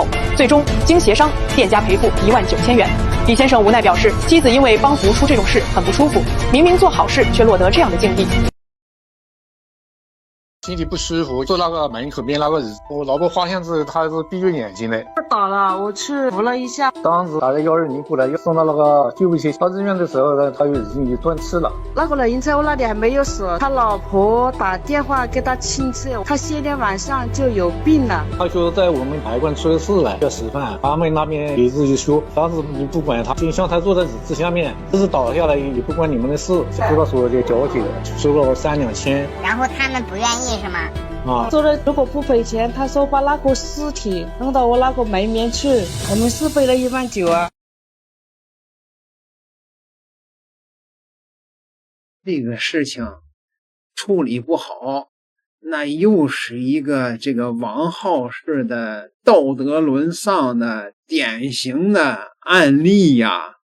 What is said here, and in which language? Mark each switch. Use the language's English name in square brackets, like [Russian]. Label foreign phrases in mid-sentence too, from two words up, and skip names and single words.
[Chinese] 最終經協商，店家賠付19000元。李先生無奈表示，妻子因為幫扶出這種事很不舒服，明明做好事卻落得這樣的境地。身體不舒服，坐那個門口邊那個椅子，我老婆發現之後，她是閉着眼睛的。倒了，我去扶了一下。當時打了120過來，又送到那個救護車到醫院的時候呢，他又已經斷氣了。那個人在我那裡還沒有死，他老婆打電話給他親戚，他先天晚上就有病了。他說在我們牌館出的事了，要吃飯。他們那邊也是就說，當時你不管他，就像他坐在椅子下面，就是倒下來也不關你們的事，就到所有的交警收了3、2千。然後他們不願意是嗎？說了如果不賠錢，他說把那個屍體弄到我那個門面去，我們是賠了19000啊。這個事情處理不好， 那又是一個這個王浩式的道德淪喪的典型的案例呀！